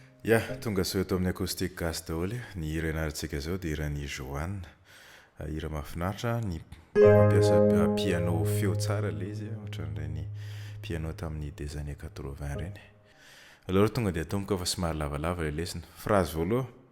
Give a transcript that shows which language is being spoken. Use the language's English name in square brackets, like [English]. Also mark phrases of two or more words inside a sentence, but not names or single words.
[Malagasy] Ya, tonga soa eto amin'ny acoustique gasy daholo. Ny hira ianarantsika izao dia iran'i Joanne. Ah, hira mahafinaritra, ny mampiasa pi-, piano feo tsara ilay izy, ohatran'ireny piano tamin'ny [French] des années quatre-vingts [Malagasy] ireny. Alors, tonga dia tomboka fa somary lavalava ilay lesona. Phrase voalohany.